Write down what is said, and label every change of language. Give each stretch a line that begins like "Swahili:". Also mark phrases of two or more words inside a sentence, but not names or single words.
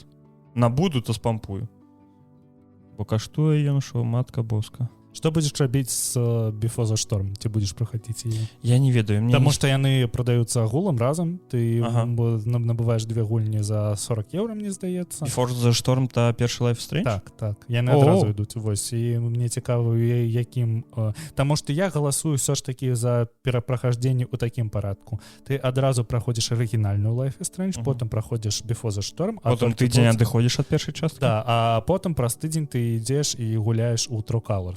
Belarusian: Набуду, то спампую. Бо каштуе ён, што матка боска. Што будзеш рабіць з Before the Storm? Ці будзеш праходзіць яе? Я не ведаю. Таму што яны прадаюцца агулам разам. Ты набываеш две гульні за 40 евро, мне здаецца. Before the Storm та першы Life is Strange? Так. Яны адразу ідуць. Вось. І мне цікава, якім... Таму што я галасую ўсё ж такі за перапрахаждзенне ў такім парадку. Ты адразу праходзіш арыгінальную Life is Strange, потым праходзіш Before the Storm. Потым тыдзень адыходзіш ад першай часткі? Да, а потым праз тыдзень ты ідзеш і гуляеш у True Colors.